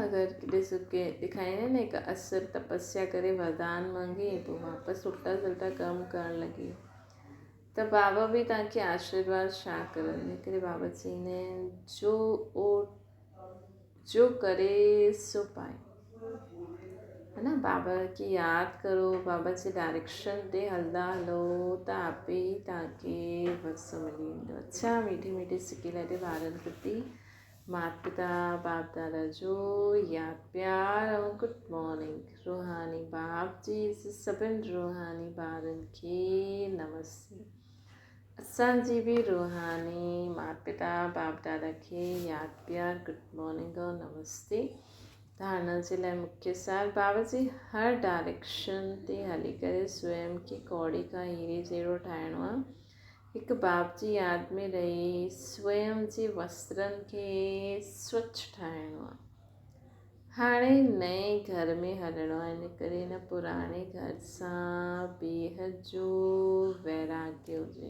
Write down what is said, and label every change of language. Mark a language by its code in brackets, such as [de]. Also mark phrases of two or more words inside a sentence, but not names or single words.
[sd] अगरि ॾिसो के ॾेखारींदा आहिनि न हिकु असुर तपस्या करे वरदान मांगे पोइ वापसि उल्टा सुल्टा कमु करणु लॻी, त बाबा बि तव्हांखे आशीर्वाद छा करनि। हिन करे बाबा चईंदा आहिनि जो करे सो पाए, है न। बाबा खे यादि करो, बाबा जे डायरेक्शन ते हलंदा हलो त आपे ई तव्हांखे वरसो मिली वेंदो। अच्छा मीठे मीठे सिके लाइ ॿारनि प्रति माता पिता बाप दादा जो यादि प्यार ऐं [en] good morning. [sd] रूहानी बाप जी सभिनि रूहानी ॿारनि खे नमस्ते। असांजी बि रूहानी माता पिता बाप दादा खे यादि प्यार [en] good morning [sd] और नमस्ते। धारणा जे लाइ मुख्य सार, बाबा जी हर डायरेक्शन ते हली करे स्वयं खे कौड़ी खां हीरे जहिड़ो ठाहिणो आहे। हिकु बाप जी यादि में रही स्वयं जे वस्त्रनि खे स्वच्छ ठाहिणो आहे। हाणे नए घर में हलणो आहे, इन करे हिन पुराणे घर सां बेहद जो वैराग्य हुजे।